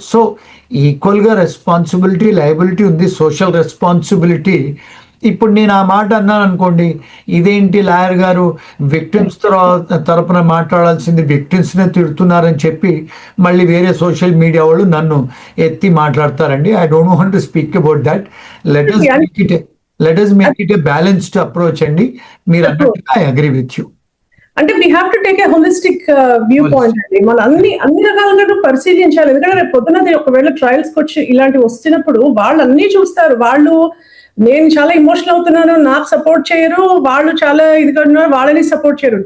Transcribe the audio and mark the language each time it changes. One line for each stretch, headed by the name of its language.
Telugu: So ఈక్వల్గా responsibility, liability ఉంది, social responsibility ఇప్పుడు నేను ఆ మాట అన్నాను అనుకోండి, ఇదేంటి లాయర్ గారు విక్టిమ్స్ తరపున మాట్లాడాల్సింది విక్టిమ్స్నే తిడుతున్నారని చెప్పి మళ్ళీ వేరే సోషల్ మీడియా వాళ్ళు నన్ను ఎత్తి మాట్లాడతారండి.
English: I don't want to speak about that. Let us make it a balanced approach అండి.
Telugu: మీరు అన్నట్టుగా
English: I agree with you. అంటే we have to take a holistic view point అండి.
Telugu: మనం అన్ని రకాలుగా పరిశీలించాలి. ఎందుకంటే రేపు పొద్దున ఒకవేళ ట్రయల్స్ కి వచ్చి ఇలాంటివి వస్తున్నప్పుడు వాళ్ళు అన్ని చూస్తారు. వాళ్ళు నేను చాలా ఎమోషనల్ అవుతున్నాను, నాకు సపోర్ట్ చేయరు, వాళ్ళు చాలా ఇదిగా ఉన్నారు, వాళ్ళని సపోర్ట్ చేయరు.